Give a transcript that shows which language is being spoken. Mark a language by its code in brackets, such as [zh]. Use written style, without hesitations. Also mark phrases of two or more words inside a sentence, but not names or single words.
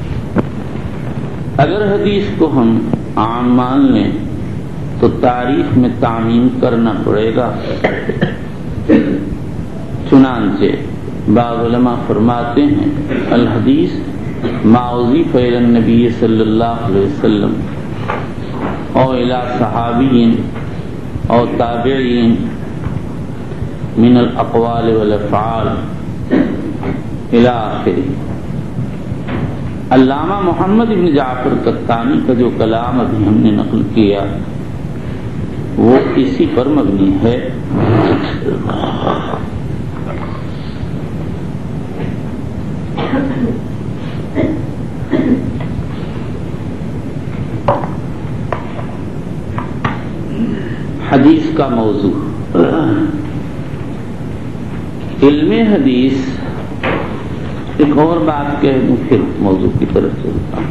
[ur] اگر حدیث کو ہم عام مان لیں تو تاریخ میں تعمیم کرنا پڑے گا۔ چنانچہ بعض علماء فرماتے ہیں [ar] الحدیث ما اضیف الی النبی صلی اللہ علیہ وسلم او الی صحابین او تابعین من الاقوال والافعال الی آخرہ۔ [ur] علامہ محمد بن جعفر قطانی کا جو کلام ابھی ہم نے نقل کیا وہ اسی پر مبنی ہے۔ حدیث کا موضوع، علم حدیث، ایک اور بات کہہ دوں پھر موضوع کی طرف چلتا ہوں۔